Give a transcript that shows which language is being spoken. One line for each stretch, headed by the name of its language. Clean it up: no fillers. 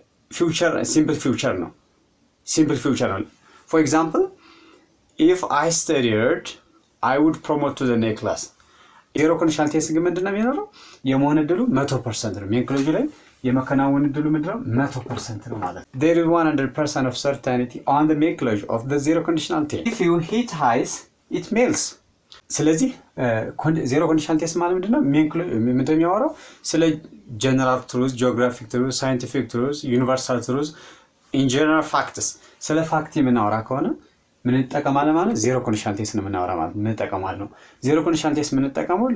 English: ፊውቸር ሲምፕል ፊውቸር ነው። ሲምፕል ፊውቸር ነው። ፎር ኤግዛምፕል if I studied I would promote to the next class.
Amharic: ዜሮ ኮንዲሽናል ቴንስ ግን ምንድነው የሚኖረው? የመሆን ዕድሉ 100% ነው። ሜን ክሎዙ ላይ የመከናወን ዕድሉ ምንድነው? 100% ነው ማለት ነው።
English: There is 100% of certainty on the main clause of the zero conditional tense. If you hit ice, it melts.
Amharic: ስለዚህ ዜሮ ኮንዲሽናል ቴንስ ማለት ምንድነው? ምንድነው የሚያወራው?
English: ስለ ጀነራል ትሩዝ፣ ጂኦግራፊክ ትሩዝ፣ ሳይንቲፊክ ትሩዝ፣ ዩኒቨርሳል ትሩዝ፣ ኢን ጀነራል ፋክትስ።
Amharic: ስለ ፋክት የምናወራ ከሆነ ምን እንጠቀማለን ማለት? ዜሮ ኮንዲሽናል ቴንስ ነው የምናወራ ማለት ምን እንጠቀማለን ነው። ዜሮ ኮንዲሽናል ቴንስ ምን እንጠቀመው?